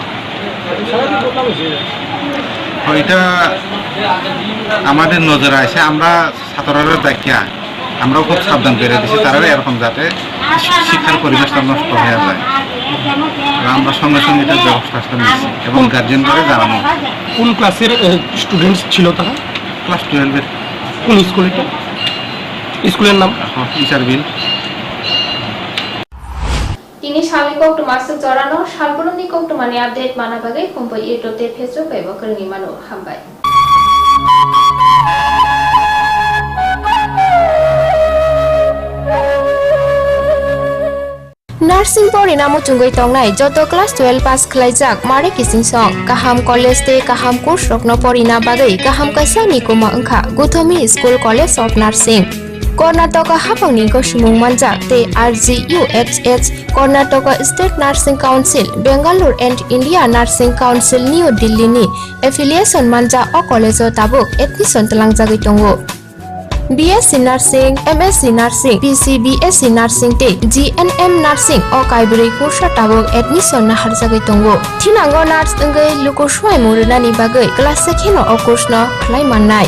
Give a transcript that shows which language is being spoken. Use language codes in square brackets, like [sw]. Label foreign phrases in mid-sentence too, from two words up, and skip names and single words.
[bn] এটা আমাদের নজরে আসে, আমরা ছাত্ররা দেখিয়া আমরাও খুব সাবধান করে দিচ্ছি তারা এরকম যাতে শিক্ষার পরিবেশটা নষ্ট হয়ে যায়। আমরা সঙ্গে সঙ্গে এটার ব্যবস্থা নিচ্ছি এবং গার্জেনদের জানানো। কোন ক্লাসের স্টুডেন্টস ছিল তারা? ক্লাস 12-এর। কোন স্কুল এটা? স্কুলের নাম? ইসারবিল। [trp] Ini shalai kok tu masuk jorano shalbulun ni kok tu mani update mana bagai Khumpui itu te Facebook by bakering manu hambai. Nursing pori namu chungoi tongnai joto class 12 pass khlaijak mare kising song kaham college te kaham course rokno pori na bagai kaham kaisa ni kuma angkha Guthomi School College of Nursing Karnataka hapangni ko simung manjak te RGUHH Karnataka State Nursing Council Bangalore and India Nursing Council New Delhi ni affiliation manja o college o tabuk admission talangjagoi tongo BSc Nursing, MSc Nursing, PCBSc Nursing te GNM Nursing o kaibri kursa tabuk admission na harjagai tongo. Thinango nurse engai lukoshwai murunani bagai class sekheno o course no khlai mannai.